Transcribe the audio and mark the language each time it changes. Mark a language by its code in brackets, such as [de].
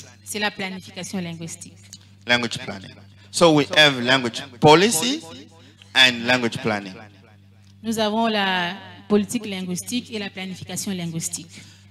[fr] c'est la planification linguistique. [en] Language planning. So we have language policy and language planning. [fr] Nous avons la politique linguistique et la planification linguistique.